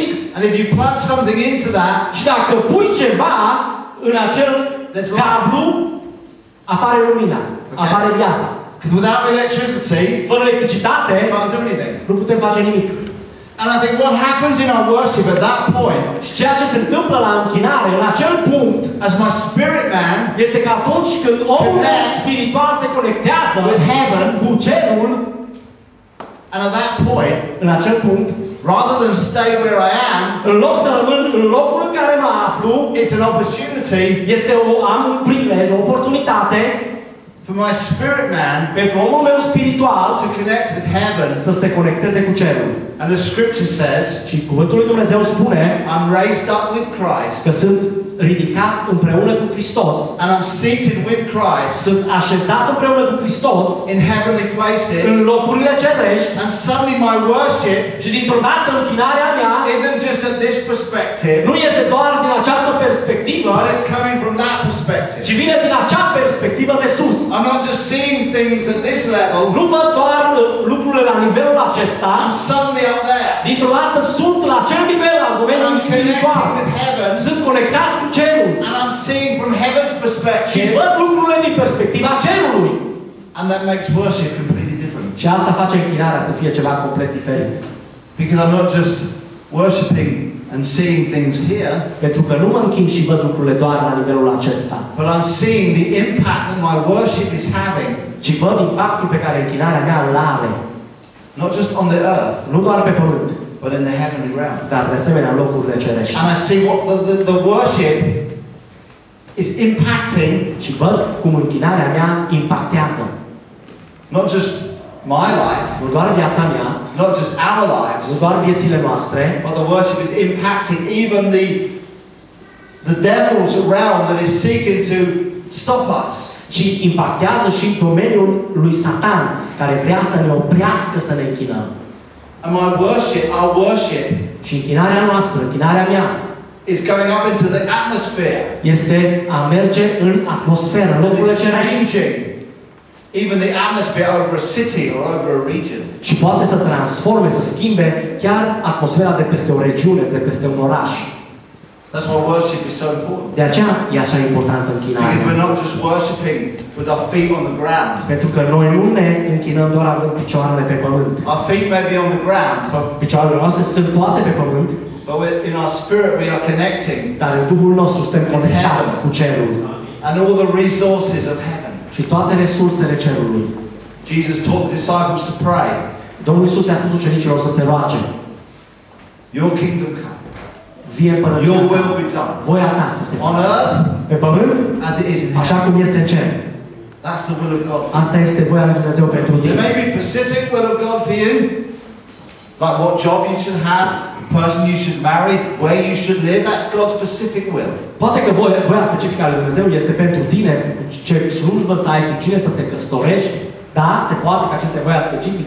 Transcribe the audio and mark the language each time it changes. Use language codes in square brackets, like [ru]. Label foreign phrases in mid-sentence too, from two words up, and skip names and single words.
[en] and if you plug something into that [ro] și dacă pui ceva în acel cablu, apare lumina, apare viața. [en] because without electricity [ro] Fără electricitate [en] you can't do anything. [ro] nu putem face nimic. [en] And I think what happens in our worship at that point, [ro] Și ceea ce se întâmplă la închinare, în acel punct, [en] as my spirit man [ro] este că atunci când omul [en] Connects [ro] spiritual se conectează [en] with heaven, [ro] cu cerul, [en] and at that point [ro] în acel punct, [en] rather than stay where I am, [ro] în loc să rămân în locul în care mă aflu, [en] it's an opportunity [ro] am un prilej, o oportunitate [en] for my spirit man [ro] pentru omul meu spiritual [en] to connect with heaven. [ro] să se conecteze cu cerul. [en] And the scripture says, [ro] Și cuvântul lui Dumnezeu spune [en] I'm raised up with Christ, [ro] că sunt ridicat împreună cu Hristos, [en] and I'm seated with Christ [ro] sunt așezat împreună cu Hristos [en] in heavenly [ro] în [en] places, [ro] locurile cerești [en] and suddenly my worship [ro] și dintr-o dată închinarea mea [en] isn't just at this perspective, [ro] nu este doar din această perspectivă, [en] but it's coming from that perspective. [ro] ci vine din acea perspectivă de sus. [en] I'm not just seeing things at this level, [ro] Nu văd doar lucrurile la nivelul acesta, [en] I'm suddenly up there. [ro] dintr-o dată sunt la acel nivel al [en] I'm [ro] domeniului spiritual. [en] connected with heaven, [ro] Sunt conectat cu cerul [en] and I'm seeing from heaven's [ro] și [en] perspective, [ro] văd lucrurile din perspectiva cerului. [en] and that makes worship completely different. [ro] Și asta face închinarea să fie ceva complet diferit. [en] Because I'm not just worshipping and seeing things here, [ro] Pentru că nu mă închin și văd lucrurile doar la nivelul acesta, [en] but I'm seeing the impact that my worship is having, [ro] ci văd impactul pe care închinarea mea îl are, [en] not just on the earth, [ro] nu doar pe pământ, [en] but in the heavenly realm. [ro] dar de asemenea în locurile cerești. [en] And I see what the worship is impacting, [ro] Și văd cum închinarea mea impactează [en] not just my life, [ro] nu doar viața mea, [en] not just our [ro] nu [en] lives, [ro] doar viețile noastre, [en] but the worship is impacting even the devils around that is seeking to stop us. [ro] ci impactează și domeniul lui Satan, care vrea să ne oprească să ne închinăm. [en] And my worship, our worship, [ro] Și închinarea noastră, închinarea mea, [en] is going up into the atmosphere. [ro] este a merge în atmosferă, în locurile [en] It's [ro] cerești. [en] changing even the atmosphere over a city or over a region. [ro] Și poate să transforme, să schimbe chiar atmosfera de peste o regiune, de peste un oraș. [en] That's why worship is so important. [ro] De aceea e așa importantă [en] Because [ro] închinarea. [en] we're not just worshipping with our feet on the ground. [ro] Pentru că noi nu ne închinăm doar având picioarele pe pământ. [en] Our feet may be on the ground, [ro] Picioarele noastre sunt toate pe pământ, [en] but in our spirit we are connecting, [ro] dar în Duhul nostru suntem conectați cu cerul [en] and all the resources of heaven. [ro] și toate resursele cerului. [en] Jesus taught the disciples to pray, [ro] Domnul Iisus le-a spus ucenicilor să se roage. [en] your kingdom come, [ro] Vie împărăția [en] your [ro] ta, [en] will be done, [ro] voia ta să se [en] on [ro] facă [en] earth [ro] pe pământ, [en] as it is in [ro] așa [en] heaven. [ro] cum este în cer. [en] That's the will of God for you. [ro] Asta este voia lui Dumnezeu pentru [en] There [ro] tine. [en] may be specific will of God for you, like what job you should have, the person you should marry, where you should live. That's God's specific will. [ro] Poate că voia specifică a lui Dumnezeu este pentru tine, ce slujbă să ai, cu cine să te căsătorești. Da, se poate că acesta e voia specifică,